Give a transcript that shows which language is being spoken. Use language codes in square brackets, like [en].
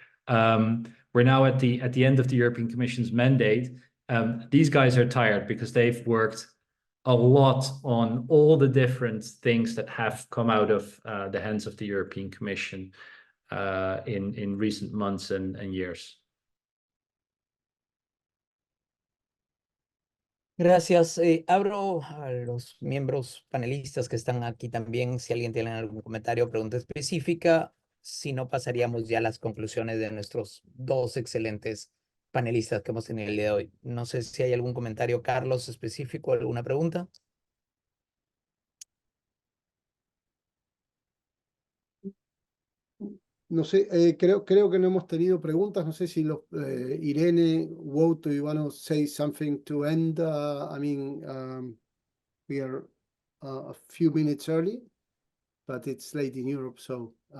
[en] We're now at the end of the European Commission's mandate. These guys are tired because they've worked a lot on all the different things that have come out of the hands of the European Commission in recent months and years. [es] Gracias. Abro a los miembros panelistas que están aquí también, si alguien tiene algún comentario o pregunta específica. Si no, pasaríamos ya a las conclusiones de nuestros 2 excelentes panelistas que hemos tenido el día de hoy. No sé si hay algún comentario, Carlos, específico, alguna pregunta. No sé, creo que no hemos tenido preguntas. No sé si [en] Irene, Wout, you want to say something to end? I mean, we are a few minutes early, but it's late in Europe, so...